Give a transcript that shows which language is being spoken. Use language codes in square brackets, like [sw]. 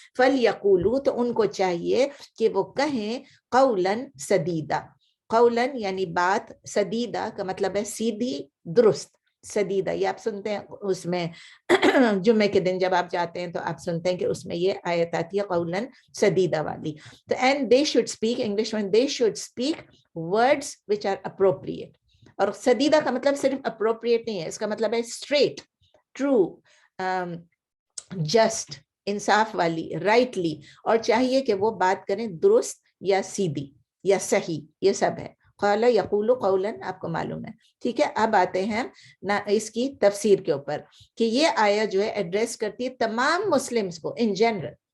[ur] فَلْيَقُولُوا تو ان کو چاہیے کہ وہ کہیں [ar] قولاً سدیدا. [ur] قولاً یعنی بات، سدیدا کا مطلب ہے سیدھی، درست. سدیدہ یہ آپ سنتے ہیں اس میں جمعے کے دن جب آپ جاتے ہیں تو آپ سنتے ہیں کہ اس میں یہ آیت آتی ہے قولاً سدیدہ والی. [en] تو and they should speak، [ur] English میں [en] they should speak words which are appropriate. [ur] اور سدیدہ کا مطلب صرف appropriate نہیں ہے، اس کا مطلب ہے [en] straight، true، just، [ur] انصاف والی، rightly. اور چاہیے کہ وہ بات کریں درست یا سیدھی یا صحیح، یہ سب ہے. [ar] قال یقول قولا [ur] آپ کو معلوم ہے. ٹھیک ہے، اب آتے ہیں اس کی تفسیر کے اوپر کہ یہ آیت جو ہے ایڈریس کرتی ہے تمام مسلمز کو ان جنرل.